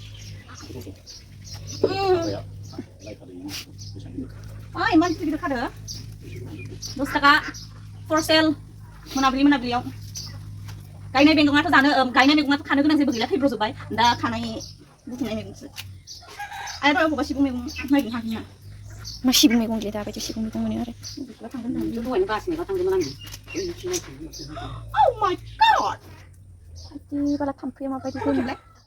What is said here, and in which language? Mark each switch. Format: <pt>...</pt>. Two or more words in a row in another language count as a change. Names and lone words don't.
<brx>इमान गिदिर खादो 10 थाखा फर सेल मोनाबिलियाव गायनाय मैगङाथ' खानो गोनां जेबो गैला थैब्रजोब्बाय दा खानाय बुथुमनाय मैगंसो आरो बबेबा सिबुं मैगं नागिरनो हागोन मा सिबुं मैगं गैया दाबायदि सिबुं मैगं मोनो आरो दहायनो बासिनायबा थांदोंमोन आङो</brx> <en>Oh my god</en> <brx>आदि बाला थाम्फैया माबायदि गोमोनलाय</brx>